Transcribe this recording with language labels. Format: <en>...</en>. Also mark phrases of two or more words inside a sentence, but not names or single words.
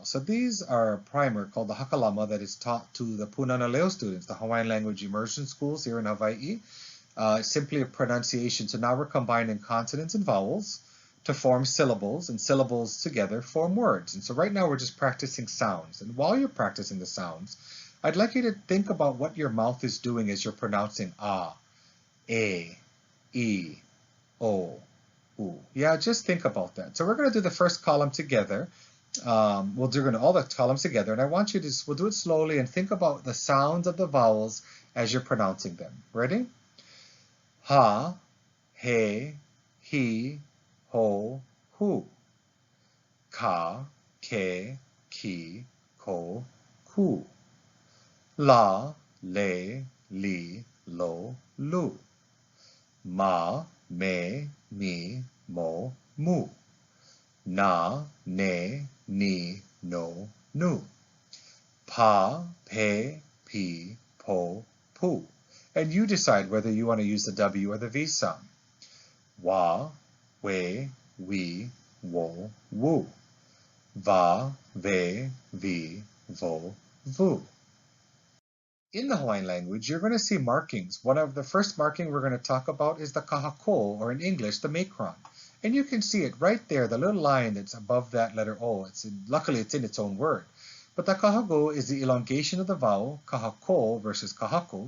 <en>So these are a primer called the Hakalama that is taught to the Punana Leo students, the Hawaiian language immersion schools here in Hawaii. Simply a pronunciation. So now we're combining consonants and vowels to form syllables, and syllables together form words. And so right now we're just practicing sounds. And while you're practicing the sounds, I'd like you to think about what your mouth is doing as you're pronouncing ah, e, o, u. Yeah, just think about that. So we're going to do the first column together. We'll do all the columns together, and I want you to, we'll do it slowly and think about the sounds of the vowels as you're pronouncing them. Ready?</en> <haw>Ha, he, ho, hu. Ka, ke, ki, ko, ku. La, le, li, lo, lu. Ma, me, mi, mo, mu. Na, ne, ni, no, nu. Pa, pe, pi, po, pu.</haw> <en>And you decide whether you want to use the W or the V sound.</en> <haw>Wa, we, wo, wu. Va, ve, vi, vo, vu.</haw> <en>In the Hawaiian language, you're going to see markings. One of the first marking we're going to talk about is the kahako, or in English, the macron. And you can see it right there, the little line that's above that letter O. Luckily, it's in its own word. But the kahako is the elongation of the vowel, kahako versus kahako.</en>